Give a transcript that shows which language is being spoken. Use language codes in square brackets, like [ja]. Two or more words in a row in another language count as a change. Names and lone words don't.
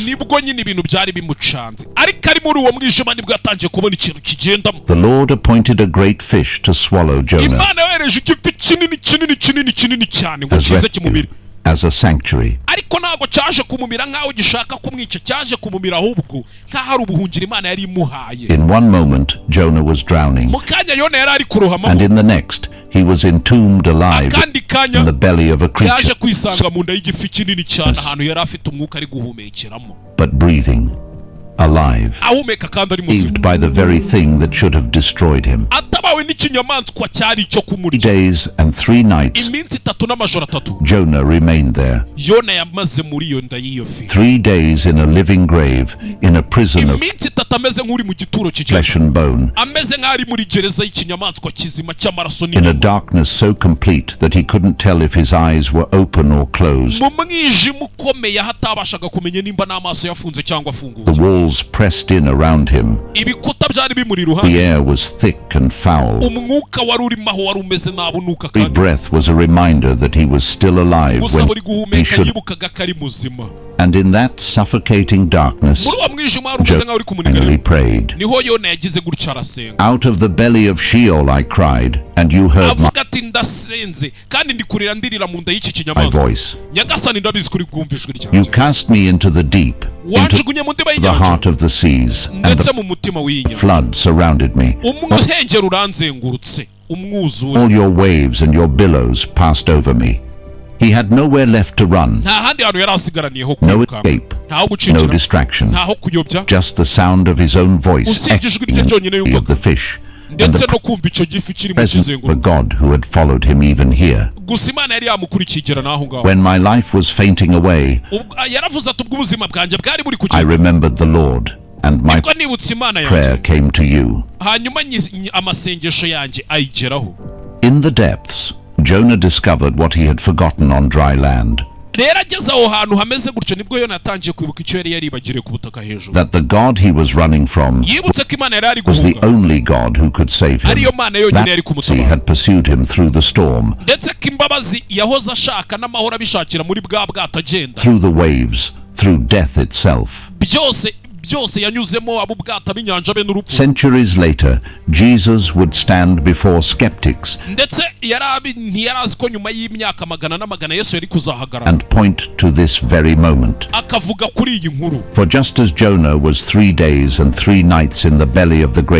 [rw] nibwo nyine ibintu byari bimucanze ariko ari muri uwo mwijima nibwo yatangiye kubona ikintu kigendamo [en] The Lord appointed a great fish to swallow Jonah [rw] imana yohereje igifi kinini cyane ngo [en] as [rw] kize kimubiri [en] a sanctuary. [rw] ariko ntabwo ntago cyaje kumumira nkaho gishaka kumwica, cyaje kumumira ahubwo nkaho ari ubuhungiro Imana yari imuhaye. [en] In one moment, Jonah was drowning, [rw] mu kanya Yona yari ari kurohama, [en] and in the next, he was entombed alive in the belly of a creature, [rw] yaje kwisanga mu nda y'igifi kinini cyane ahantu yari afite umwuka ari guhumekeramo, [en] but breathing, alive, [rw] ahumeka kandi ari muzima, [en] saved by the very thing that should have destroyed him. [rw] atabawe n'ikinyamaswa cyari cyo 3 kumurya. [en] days and 3 nights, [rw] iminsi 3 n'amajoro 3 [en] Jonah remained there. [rw] Yona yamaze muri iyo nda y'iyo fi. [en] 3 days in a living grave, in a prison of [rw] iminsi 3 ameze nk'uri mu gituro [en] flesh and bone, [rw] ameze nk'ari muri gereza y'ikinyamaswa kizima cy'amaraso [en] in a darkness so complete that he couldn't tell if his eyes were open or closed. [rw] mu mwijima ukomeye hatabashaga kumenya nimba n'amaso yafunze cyangwa afunguye. [en] The walls pressed in around him. [rw] ibikuta byari bimuri [en] The [rw] iruhande. [en] air was thick and foul. [rw] umwuka wari urimo aho wari umeze nabunuka [en] Every [rw] kandi [en] breath was a reminder that he was still alive [rw] gusa [en] when [rw] buri [en] he [rw] guhumeka [en] should. [rw] yibukaga ko ari muzima. [en] And in that suffocating darkness, [rw] muri uwo mwijima wari umeze nk'aho uri Jonah kumunigarira, [en] prayed. [rw] niho Yona yagize gutya arasenga, [en] Out of the belly of Sheol I cried, and you heard [rw] avuga ati ndasenze kandi ndi kurira ndirira mu nda y'iki [en] my [rw] kinyamaswa. [en] voice. [rw] Nyagasani ndabizi kuri bwumva ijwi [en] You [rw] ryanjye. [en] cast me into the deep, into [rw] wanjugunye mu ndiba [en] the [rw] y'inyanja [en] heart of the seas, and [rw] ndetse [en] the [rw] mu mutima w'inyanja. [en] flood surrounded me. [rw] umuhengeri uranzengurutse, umwuzure, [en] All your waves and your billows passed over me. He had nowhere left to run, [rw] nta handi hantu yari asigaraniyeho [en] no [rw] kwirukanka, [en] escape, [rw] ntaho [en] no [rw] gucikira, [en] distraction, [rw] ntaho kuyobya, [en] just the sound of his own voice [rw] usibye ijwi rye [en] echoing [rw] ryonyine [en] in the of the fish, and [rw] ndetse [en] the [rw] no kumva icyo gifi kiri mu [en] presence of a [rw] kizenguruka. [en] God who had followed him even here. [rw] gusa Imana yari yamukurikiye n'aho ngaho. [en] When my life was fainting away, [rw] yaravuze ati ubwo ubuzima bwanjye bwari buri [en] I [rw] kugenda, [en] remembered the Lord, and my [rw] nibwo nibutse Imana [en] prayer [rw] yanjye, [en] came to you. [rw] hanyuma amasengesho yanjye ayigeraho. [en] In the depths, Jonah discovered what he had forgotten on dry land, [rw] rero ageze aho hantu hameze gutyo nibwo Yona yatangiye kwibuka icyo yari yaribagiriye ku butaka hejuru. [en] that the God he was running from [rw] yibutse ko Imana yari ari [en] was the [rw] guhunga, [en] only God who could save him. [rw] ariyo Mana yonyine yari [en] That sea [rw] kumutabara, [en] had pursued him through the storm, [rw] ndetse ko imbabazi yahoze ashaka n'amahoro abishakira muri bwa bwato agenda, [en] through the waves, through death itself. [rw] byose yanyuzemo, abo ubwato ab'inyanja be n'urupfu. [en] Centuries later, Jesus would stand before skeptics [rw] ndetse ntiyari azi ko nyuma y'imyaka magana n'amagana Yesu yari kuzahagarara [en] and point to this very moment. [rw] akavuga kuri iyi nkuru. [en] For just as Jonah was 3 days and 3 nights in the belly of the great